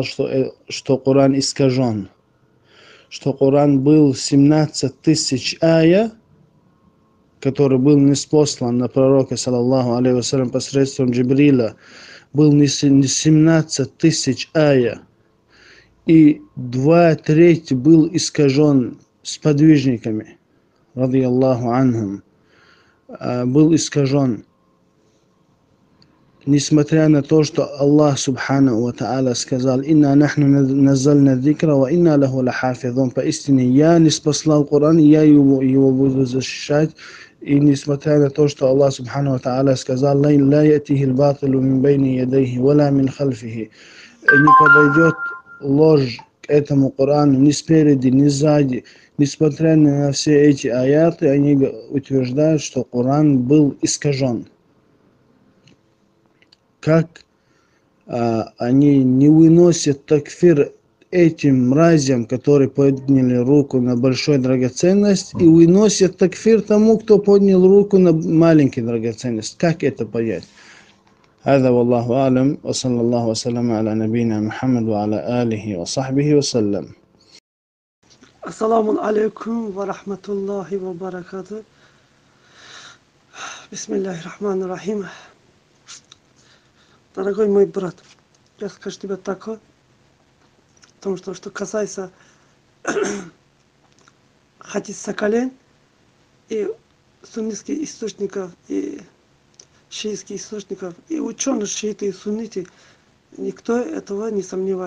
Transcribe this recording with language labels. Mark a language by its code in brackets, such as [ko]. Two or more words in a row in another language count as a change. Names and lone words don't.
[ru] что Коран искажен, что Коран был 17 тысяч ая, который был ниспослан на пророка, [ar] صلى الله عليه وسلم, [ru] посредством Джибриля, был не 17 тысяч ая, и 2/3 был искажен сподвижниками, [ar] رضي الله عنهم, [ru] был искажен. Несмотря на то, что Аллах [ar] سبحانه وتعالى [ru] сказал: [ar] «إنا نحن نزلنا الذكر وإنا له لحافظون». [ru] Поистине я ниспослал Коран, и я его буду защищать. И несмотря на то, что Аллах [ar] سبحانه وتعالى [ru] сказал: [ar] «لا يأتيه الباطل من بين يديه ولا من خلفه». [ru] Не подойдет ложь к этому Корану ни спереди, ни сзади. Несмотря на все эти аяты, они утверждают, что Коран был искажен. Как они не выносят такфир этим мразям, которые подняли руку на большую драгоценность, и выносят такфир тому, кто поднял руку на маленькую драгоценность? Как это понять? [ar] هذا والله أعلم وصلى الله وسلم على نبينا محمد وعلى آله وصحبه وسلم. السلام عليكم ورحمة الله وبركاته. بسم الله الرحمن الرحيم. [ru] Дорогой мой брат, я скажу тебе такое, потому что касается хадис Соколен и суннитских источников, и шиитских источников, и ученых шииты и сунниты, никто этого не сомневает.